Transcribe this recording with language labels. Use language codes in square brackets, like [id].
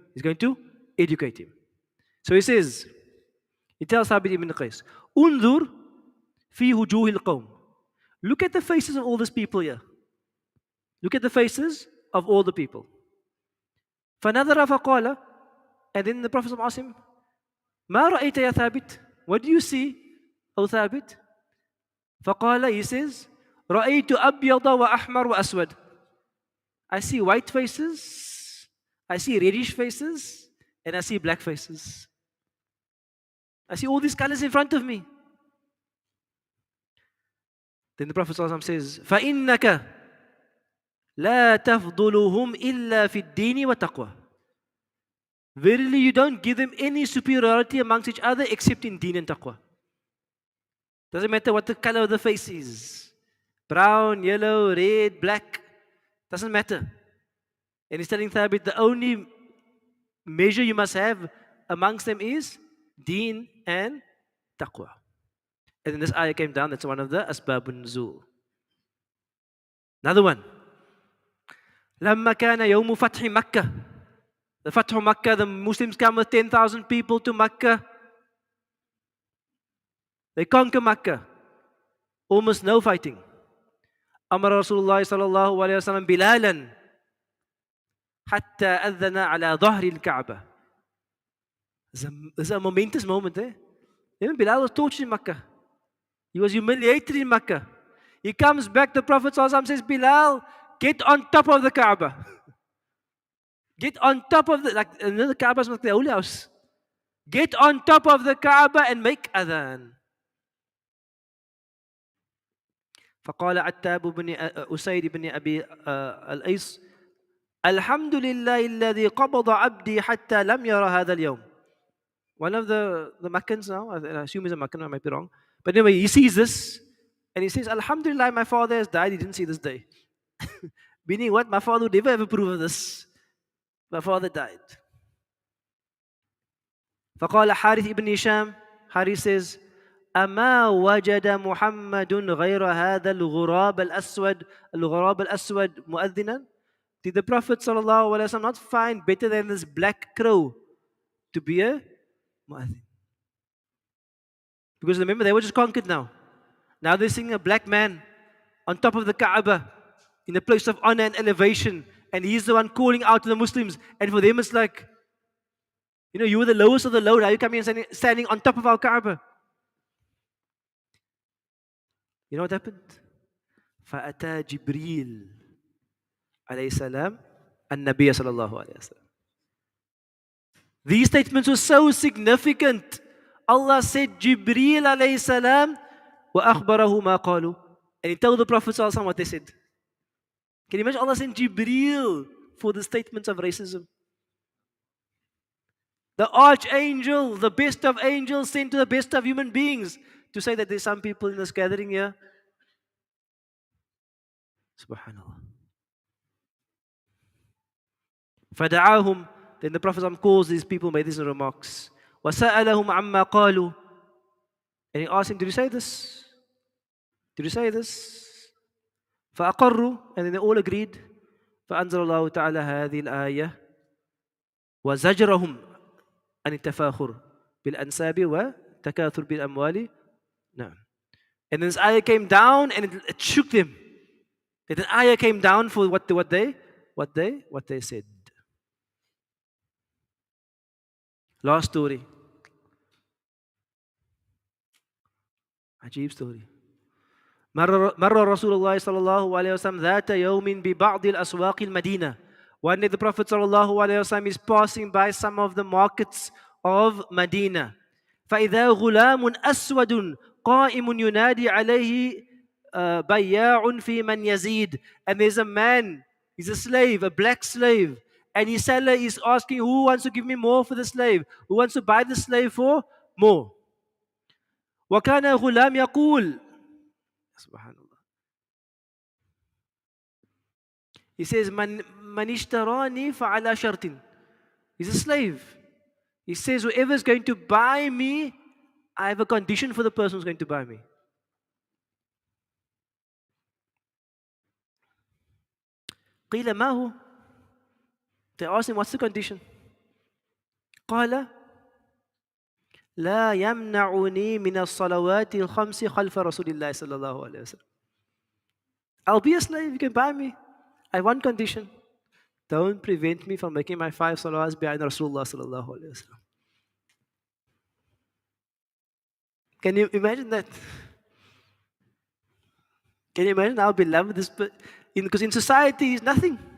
[en] He's going to educate him. So he says, he tells Thabit ibn Qais, Undur fi wujuhil qawm. Look at the faces of all these people here. Look at the faces of all the people. [ar] فَنَظَرَ فَقَالَ. [en] And then the Prophet asked him, مَا رَأَيْتَ يَا ثَابِتْ? What do you see, O Thabit? [ar] فَقَالَ, he says, رَأَيْتُ أَبْيَضَ وَأَحْمَرَ وَأَسْوَدَ. [en] I see white faces, I see reddish faces, and I see black faces. I see all these colors in front of me. [ar] Then the Prophet ﷺ says, فَإِنَّكَ لَا تَفْضُلُهُمْ إِلَّا فِي الدِّينِ وَتَقْوَى. [en] Verily, you don't give them any superiority amongst each other except in deen and taqwa. Doesn't matter what the color of the face is. Brown, yellow, red, black. Doesn't matter. And he's telling Thabit the only measure you must have amongst them is deen and taqwa. And then this ayah came down, that's one of the asbabun nuzul. [ar] Another one. لما كان يوم فتح مكة. [en] The Fatih Makkah, the Muslims come with 10,000 people to Makkah. They conquer Makkah. Almost no fighting. [ar] أمر رسول الله صلى الله عليه وسلم بلالا حتى أذن على ظهر الكعبة. [en] It's a momentous moment, eh? Even Bilal was tortured in Makkah. He was humiliated in Makkah. He comes back, the Prophet ﷺ says, Bilal, get on top of the Kaaba. Get on top of the Kaaba is like the holy house. Get on top of the Kaaba and make adhan. [ar] فقال عتاب بن أسيد بن أبي الأيس الحمد لله الذي قبض عبدي حتى لم يرى هذا اليوم. [en] One of the Makkans now, I assume he's a Makkan, I might be wrong. But anyway, he sees this and he says, Alhamdulillah, my father has died, he didn't see this day. Meaning what? My father would never ever approve of this. My father died. [ar] فقال حارث ibn Hisham, Harith says, أما وجد محمد غير هذا الغراب الأسود مؤذنا? [en] Did the Prophet ﷺ not find better than this black crow to be a mu'adhin? Because remember, they were just conquered now. Now they're seeing a black man on top of the Kaaba in a place of honor and elevation, and he's the one calling out to the Muslims. And for them, it's like, you know, you were the lowest of the low. Now you come here and standing on top of our Kaaba. You know what happened? [ar] فأتى جبريل عليه السلام النبي صلى الله عليه وسلم. [en] These statements were so significant. Allah said, Jibreel alayhi salam, وأخبره ما قالوا. And he told the Prophet sallallahu alaihi wasallam what they said. Can you imagine Allah sent Jibreel for the statements of racism? The archangel, the best of angels, sent to the best of human beings to say that there's some people in this gathering here. Subhanallah. [ar] فدعاهم. [en] Then the Prophet calls these people, made these remarks. [ar] وسألهم عما قالوا. [en] And he asked him, did you say this? Did you say this? فأقروا. And then they all agreed. [ar] فأنزل الله تعالى هذه الآية وزجرهم عن التفاخر بالأنساب وتكاثر بالأموال. [en] No. And then this ayah came down and it shook them. And the ayah came down for what they said. Last story. Ajib story. [ar] مر رسول الله صلى الله عليه وسلم ذات يوم ببعض الأسواق المدينة. [en] One day the Prophet صلى الله عليه وسلم is passing by some of the markets of Medina. [ar] فإذا غلام أسود قائم ينادي عليه بياع في من يزيد. [en] And there's a man, he's a slave, a black slave. And his seller is asking, who wants to give me more for the slave? Who wants to buy the slave for more? [ar] وكان غلام يقول, Subhanallah. He says, من اشتراني فعلى شرط. [en] He's a slave. He says, whoever is going to buy me, I have a condition for the person who's going to buy me. [ar] قيل ما هو? [en] They asked him, what's the condition? [ar] قال لا يمنعني من الصلوات الخمس خلف رسول الله صلى الله عليه وسلم. [en] I'll be a slave, you can buy me. I have one condition. Don't prevent me from making my 5 salawats behind Rasulullah sallallahu alaihi wasallam. Can you imagine that? Can you imagine how beloved this? Because in society he's nothing.